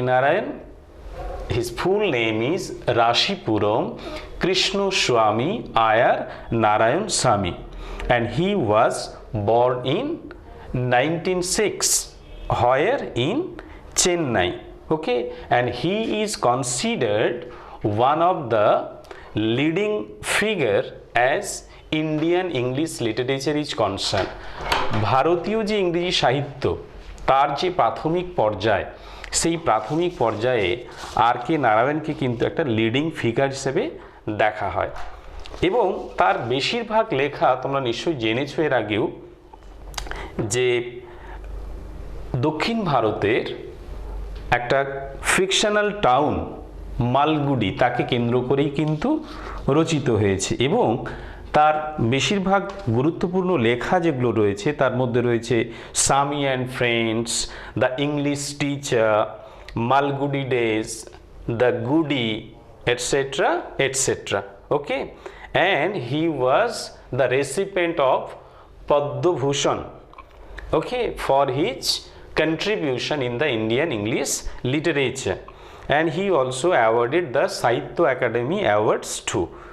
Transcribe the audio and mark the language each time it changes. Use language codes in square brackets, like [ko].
[en] Narayan, his full name is Rashipuram Krishnaswamy Iyer Narayan Swamy, and he was born in 1906. Where? In Chennai. Okay, and he is considered one of the leading figure as Indian English literature is concerned. [bn] ভারতীয় যে ইংরেজি সাহিত্য তার যে প্রাথমিক পর্যায়, সেই প্রাথমিক পর্যায়ে R.K. নারায়ণকে কিন্তু একটা লিডিং ফিগার হিসেবে দেখা হয় এবং তার বেশিরভাগ লেখা তোমরা নিশ্চয়ই জেনেছো এর আগেও যে দক্ষিণ ভারতের একটা ফিকশনাল টাউন মালগুডি তাকে কেন্দ্র করেই কিন্তু রচিত হয়েছে এবং তার বেশিরভাগ গুরুত্বপূর্ণ লেখা যেগুলো রয়েছে তার মধ্যে রয়েছে স্বামী and friends, the English teacher, Malgudi days, the গুডি, etcetera etcetera. [en] Okay, and he was the recipient of Padma Bhushan, okay, for his contribution in the Indian English literature, and he also awarded the Sahitya Academy Awards too.